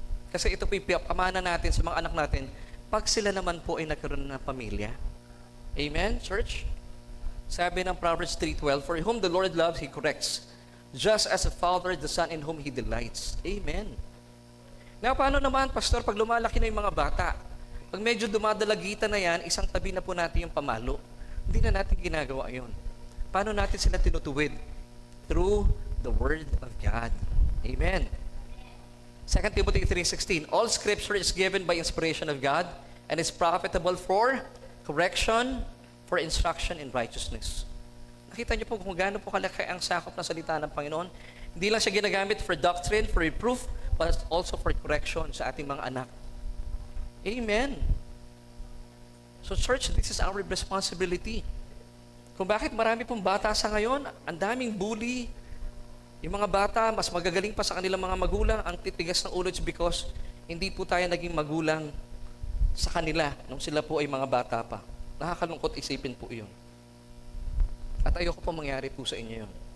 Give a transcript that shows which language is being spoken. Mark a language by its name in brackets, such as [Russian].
[Filipino] Kasi ito po yung pamana natin sa mga anak natin, pag sila naman po ay nagkaroon ng pamilya. [English] Amen, church? [Filipino] Sabi ng [English] Proverbs 3:12, for whom the Lord loves, He corrects, just as a father the son in whom He delights. [Filipino] Amen. Now, paano naman, Pastor, pag lumalaki na yung mga bata? Pag medyo dumadalagitan na yan, isang tabi na po natin yung pamalo. Hindi na natin ginagawa yun. Paano natin sila tinutuwid? [English] Through the Word of God. Amen. 2 Timothy 3:16, all Scripture is given by inspiration of God and is profitable for correction, for instruction in righteousness. [Filipino] Nakita niyo po kung gaano po kalaki ang sakop ng salita ng Panginoon. Hindi lang siya ginagamit [English] for doctrine, for reproof, but also for correction [Filipino] sa ating mga anak. Amen. [English] So church, this is our responsibility. [Filipino] Kung bakit marami pong bata sa ngayon, ang daming bully, yung mga bata, mas magagaling pa sa kanilang mga magulang, ang titigas ng ulo is because hindi po tayo naging magulang sa kanila nung sila po ay mga bata pa. Nakakalungkot isipin po yun. At ayoko po mangyari po sa inyo yun.